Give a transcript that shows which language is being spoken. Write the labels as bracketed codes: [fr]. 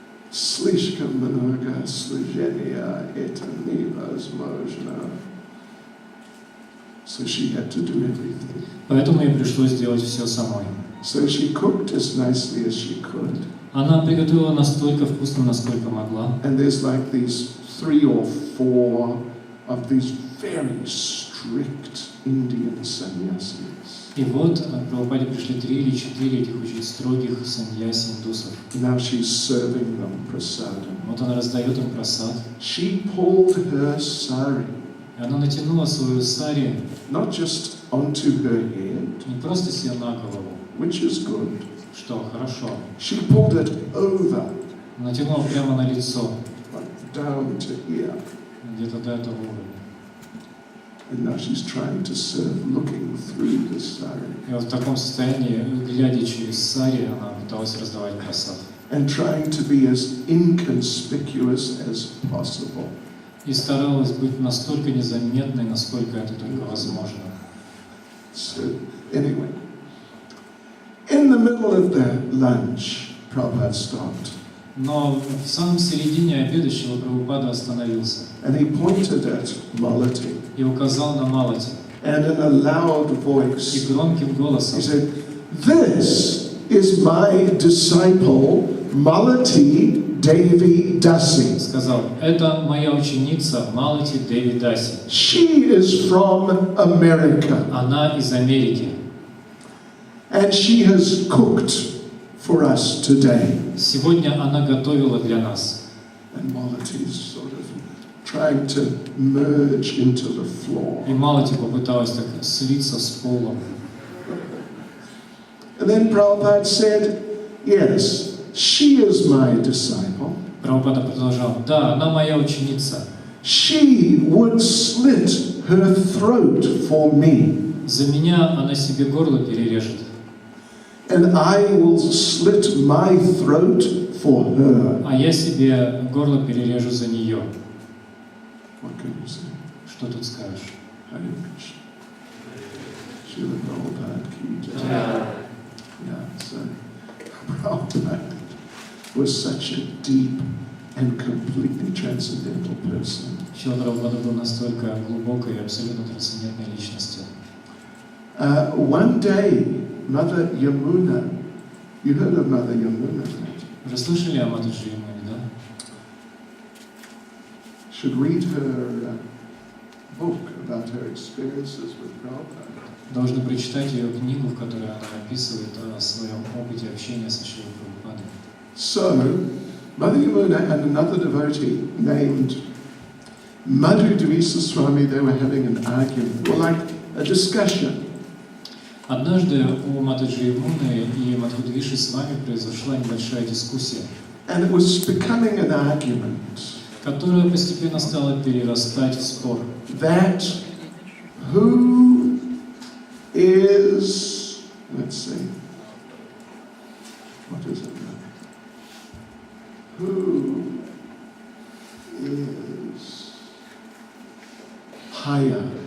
[ru] Слишком много служения, это невозможно. [en] So she had to do everything. [ru] Поэтому ей пришлось сделать все самой. [en] So she cooked as nicely as she could. [ru] Она приготовила настолько вкусно, насколько могла. [en] And there's like these 3 or 4 of these very strict Indian sannyasis. [ru] И вот к Прабхупаде пришли 3 или 4 этих очень строгих саньяси индусов. [en] Now she's serving them prasadam. [ru] Вот она раздает им прасад. [en] She pulled her sari, [ru] И она натянула свою сари [en] not just onto her head, [ru] не просто себе на голову, [en] which is good. [ru] что хорошо. [en] She pulled it over, [ru] Натянула прямо на лицо, [en] like down to here. [ru] где-то до этого уровня. [en] And now she's trying to serve, looking through the sari. [ru] И вот в таком состоянии, глядя через сари, она пыталась раздавать прасад. [en] And trying to be as inconspicuous as possible. [ru] И старалась быть настолько незаметной, насколько это только возможно. [en] So, anyway, in the middle of the lunch, Prabhupada stopped. [ru] Но в самом середине обеда Шрила Прабхупада остановился [en] And he pointed at Malati. [ru] и указал на Малати. [en] And in a loud [ru] И [en] voice, [ru] громким [en] he [ru] голосом [en] said, "This is my disciple, Malati Devi Dasi. [ru] сказал: это моя ученица Малати Деви Даси. [en] She is from America. [ru] Она из Америки. [en] And she has cooked for us today." [ru] Сегодня она готовила для нас. [en] And Malati is sort of trying to merge into the floor. [ru] И Малати попыталась так слиться с полом. [en] And then Prabhupada said, "Yes, she is my disciple. [ru] Прабхупада продолжал: да, она моя ученица. [en] She would slit her throat for me. [ru] За меня она себе горло перережет. [en] And I will slit my throat for her." [ru] А я себе горло перережу за нее. [en] What can you say? [ru] Что тут скажешь? [en] Hare Krishna. Srila Prabhupada ki jai. Yeah, so Prabhupada was such a deep and completely transcendental person. [ru] Шрила Прабхупада был настолько глубокой и абсолютно трансцендентной личностью. [en] One day, Mother Yamuna, you heard of Mother Yamuna, right? [ru] Вы слышали о Матаджи Ямуне, да? [en] Should read her book about her experiences with Prabhupada. [ru] Должны прочитать ее книгу, в которой она описывает о своем опыте общения со Шрилой Прабхупадой. [en] So, Mother Yamuna and another devotee named Madhu Devisa Swami, they were having an argument, or like a discussion. [ru] Однажды у Матаджи Ямуны и Мадхудвиши Свами произошла небольшая дискуссия, [en] And it was becoming an argument [ru] которая постепенно стала перерастать в спор. [en] that who is, let's see, what is it now? Who is higher?